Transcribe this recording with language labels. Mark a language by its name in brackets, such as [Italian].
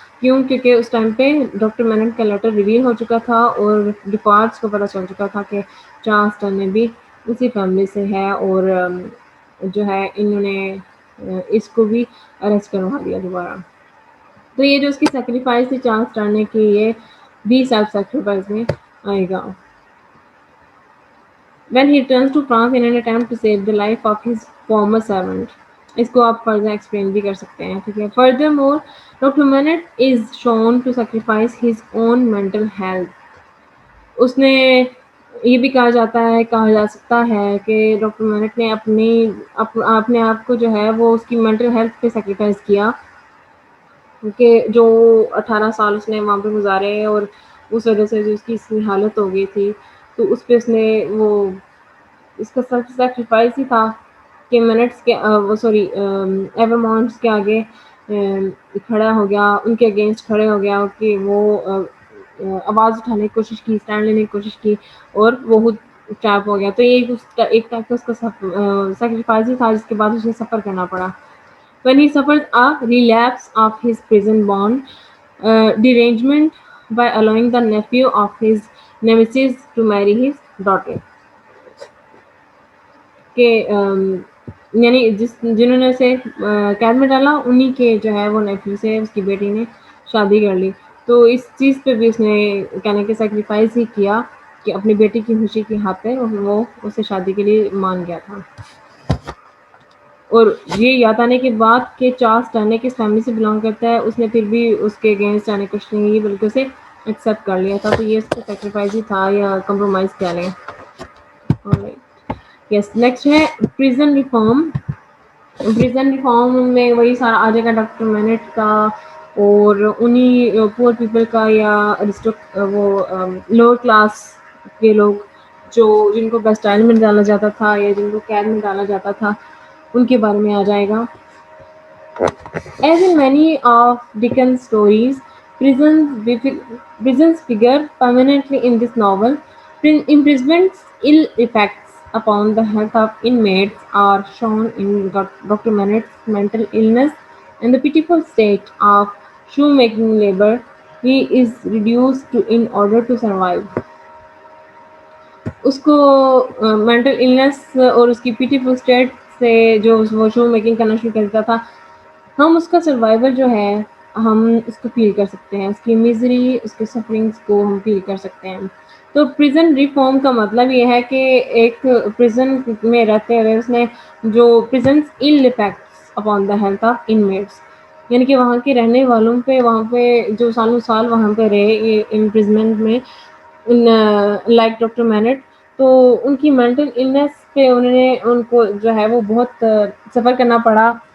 [Urdu] کیوں؟ کیونکہ اس ٹائم پہ ڈاکٹر مینٹ کا لیٹر ریویل ہو چکا تھا اور ریکارڈس کو پتہ چل چکا تھا کہ چارلس ڈنڈے بھی اسی فیملی سے ہے, اور جو ہے انہوں نے اس کو بھی اریسٹ کروا دیا دوبارہ. تو یہ جو اس کی سیکریفائس تھی چارلس ڈنڈے کی, یہ بھی سیلف سیکریفائس میں آئے گا. [English] When he returns to France in an attempt to save the life of his former servant. [Urdu] اس کو آپ [English] further explain [Urdu] بھی کر سکتے ہیں. ٹھیک ہے. [English] Furthermore, Dr. Manette is shown to sacrifice his own mental health. [Urdu] اس نے یہ بھی کہا جا سکتا ہے کہ ڈاکٹر مینٹ نے اپنے آپ کو جو ہے وہ اس کی مینٹل ہیلتھ پہ سیکریفائس کیا, کیونکہ جو 18 سال اس نے وہاں پہ گزارے اور اس وجہ سے جو اس کی اتنی حالت ہو گئی تھی, تو اس پہ اس نے وہ اس کا سیلف سیکریفائس ہی تھا کہ منٹس کے ایورمونٹس کے آگے کھڑا ہو گیا, ان کے اگینسٹ کھڑے ہو گیا کہ وہ آواز اٹھانے کی کوشش کی, اسٹینڈ لینے کی کوشش کی, اور وہ خود ٹریپ ہو گیا. تو یہ ایک ٹائپ کا اس کا سیکریفائس ہی تھا جس کے بعد اسے سفر کرنا پڑا. [English] When he suffered a relapse of his prison bond derangement by allowing the nephew of his nemesis to marry his daughter. [Urdu] کہ یعنی جنہوں نے اسے قید میں ڈالا انہی کے جو ہے وہ نیفیو سے اس کی بیٹی نے شادی کر لی. تو اس چیز پہ بھی اس نے کہنے کے سیکریفائس ہی کیا کہ اپنی بیٹی کی خوشی کی خاطر وہ اسے شادی کے لیے مان گیا تھا. اور یہ یاد آنے کے بعد کہ چارلس ڈنڈے کس فیملی سے بلانگ کرتا ہے, اس نے پھر بھی اس کے اگینسٹ جانے کی کوشش نہیں کی بلکہ اسے ایکسیپٹ کر لیا تھا. تو یہ اس کا سیکریفائس ہی تھا یا کمپرومائز کیا لیں. یس, نیکسٹ ہے پریزن ریفارم. پریزن ریفارم میں وہی سارا آ جائے گا ڈاکٹر مینٹ کا اور انہی پور پیپل کا یا وہ لوور کلاس کے لوگ جو جن کو بیسٹائل میں ڈالا جاتا تھا یا جن کو قید میں ڈالا جاتا تھا ان کے بارے میں آ جائے گا. [English] As in many of Dickens' stories, prisons figure permanently in this novel. Imprisonment's ill effects upon the health of inmates are shown in Dr. Manette's mental illness and the pitiful state of shoemaking labor he is reduced to in order to survive. [Urdu] اس کو mental illness اور اس کی پیٹیفل state سے جو وہ shoe making کرنا شروع کر دیتا تھا, ہم اس کا سروائیول جو ہے ہم اس کو فیل کر سکتے ہیں, اس کی میزری, اس کے سفرنگس کو ہم فیل کر سکتے ہیں. تو پریزن ریفارم کا مطلب یہ ہے کہ ایک پریزن میں رہتے ہوئے اس نے جو [English] presence ill effects upon the health of inmates, [Urdu] یعنی کہ وہاں کے رہنے والوں پہ, وہاں پہ جو سالوں سال وہاں پہ رہے امپریزمنٹ میں لائک ڈاکٹر مینٹ, تو ان کی مینٹل النس پہ ان کو جو ہے وہ بہت سفر کرنا پڑا.